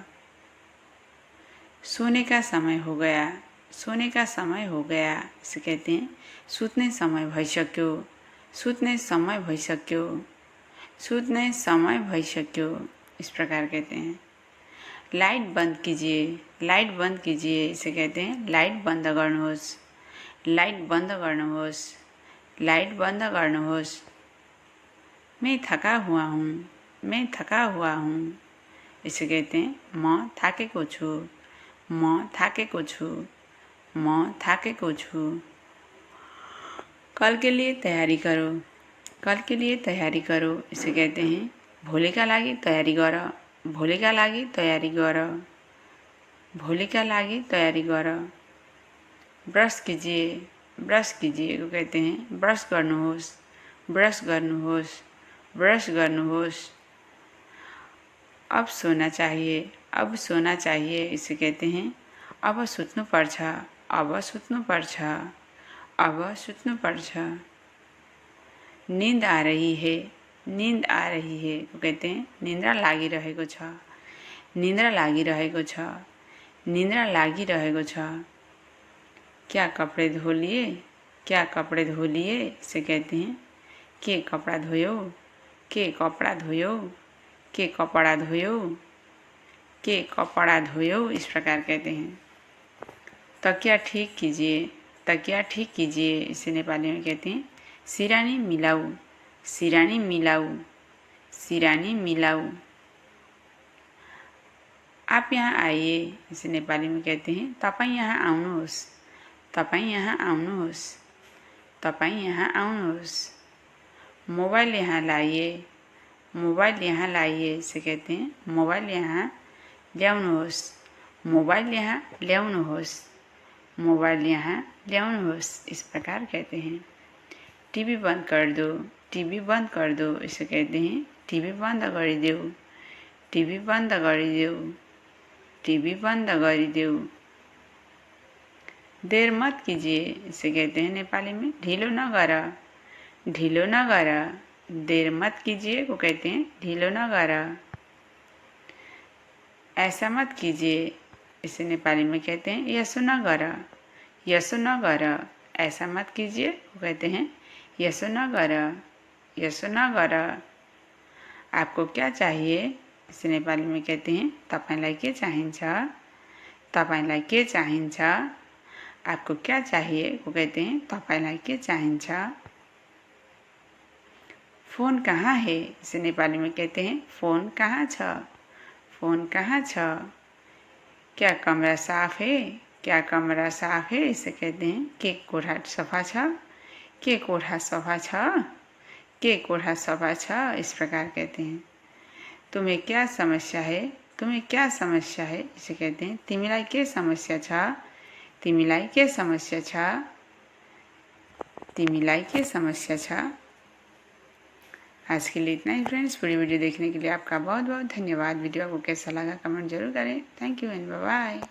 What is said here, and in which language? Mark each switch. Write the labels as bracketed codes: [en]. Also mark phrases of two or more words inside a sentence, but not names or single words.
[hi] सोने का समय हो गया, इसे कहते हैं [ne] सुत्ने समय भइसक्यो, [hi] इस प्रकार कहते हैं। लाइट बंद कीजिए, इसे कहते हैं [ne] लाइट बंद गर्नुहोस्। [hi] मैं थका हुआ हूँ, इसे कहते हैं [ne] म थाकेको छु। म थाकेको छु। [hi] कल के लिए तैयारी करो। कल के लिए तैयारी करो इसे कहते हैं [ne] भोलिका लागि तयारी गर। भोलिका लागि तयारी गर। भोलिका लागि तयारी गर। [hi] ब्रश कीजिए। ब्रश कीजिए को कहते हैं [ne] ब्रश गर्नुहोस्। ब्रश गर्नुहोस्। ब्रश गर्नुहोस्। [hi] अब सोना चाहिए। अब सोना चाहिए इसे कहते हैं [ne] अब सुत्नु पर्छ। अब सुत्नु पर्छ। अब सुत्नु पर्छ। [hi] नींद आ रही है। नींद आ रही है को कहते हैं [ne] निन्द्रा लागिरहेको छ। निन्द्रा लागिरहेको छ। निन्द्रा लागिरहेको छ। [hi] क्या कपड़े धो लिए। क्या कपड़े धो लिए इसे कहते हैं [ne] के कपड़ा धोयो। के कपड़ा धोयो। के कपड़ा धोयो। के कपड़ा धोयो [hi] इस प्रकार कहते हैं। तकिया ठीक कीजिए। तकिया ठीक कीजिए इसे नेपाली में कहते हैं [ne] सिरानी मिलाऊ। सिरानी मिलाऊ। सिरानी मिलाऊ। [hi] आप यहाँ आइए इसे नेपाली में कहते हैं [ne] तपाईं यहाँ आउनुहोस्। तपाईं यहाँ आउनुहोस्। तपाईं यहाँ आउनुहोस्। [hi] मोबाइल यहाँ लाइए। मोबाइल यहाँ लाइए इसे कहते हैं [ne] मोबाइल यहाँ ल्याउनुहोस्। मोबाइल यहाँ ल्याउनुहोस्। मोबाइल यहाँ ल्याउनुहोस् [hi] इस प्रकार कहते हैं। टीवी बंद कर दो। टीवी बंद कर दो इसे कहते हैं [ne] टीवी बंद गरिदेऊ। टीवी बंद गरिदेऊ। टीवी बंद गरिदेऊ। [hi] देर मत कीजिए इसे कहते हैं नेपाली में [ne] ढिलो न गर। ढिलो न गर। [hi] देर मत कीजिए को कहते हैं [ne] ढिलो न गर। [hi] ऐसा मत कीजिए इसे नेपाली में कहते हैं [ne] यसो न गर। यसो न गर। [hi] ऐसा मत कीजिए को कहते हैं [ne] यसो न गर। यसो न गर। [hi] आपको क्या चाहिए इसे नेपाली में कहते हैं [ne] तपाईंलाई के चाहिन्छ। तपाईंलाई के चाहिन्छ। [hi] आपको क्या चाहिए को कहते हैं [ne] तपाईंलाई के चाहिन्छ। [hi] फोन कहाँ है इसे नेपाली में कहते हैं [ne] फोन कहाँ छ। फोन कहाँ छ। [hi] क्या कमरा साफ है। क्या कमरा साफ है इसे कहते हैं [ne] के कोठा सफा छ। के कोठा सफा छ। के कोठा सफा छ [hi] इस प्रकार कहते हैं। तुम्हें क्या समस्या है। तुम्हें क्या समस्या है इसे कहते हैं [ne] तिमीलाई के समस्या छ। तिमीलाई के समस्या छ। तिमीलाई के समस्या छ। [hi] आज के लिए इतना ही फ्रेंड्स। पूरी वीडियो देखने के लिए आपका बहुत बहुत धन्यवाद। वीडियो आपको कैसा लगा कमेंट जरूर करें। [en] thank you and bye bye.